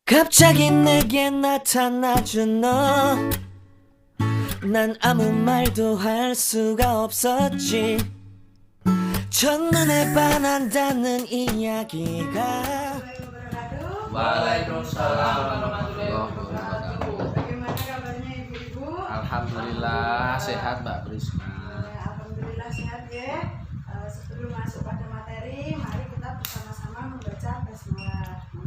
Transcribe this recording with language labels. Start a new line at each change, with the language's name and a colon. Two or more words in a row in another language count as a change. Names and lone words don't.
Korean: 갑자기 내게 나타나준 너, 난 아무 말도 할 수가 없었지. 첫눈에 반한다는 이야기가.
Arabic: وعليكم السلام ورحمة الله وبركاته.
Indonesian: Bagaimana kabarnya ibu-ibu? Alhamdulillah sehat Mbak Prisma. Alhamdulillah sehat ya. Sebelum masuk pada materi, mari kita bersama-sama membaca basmalah.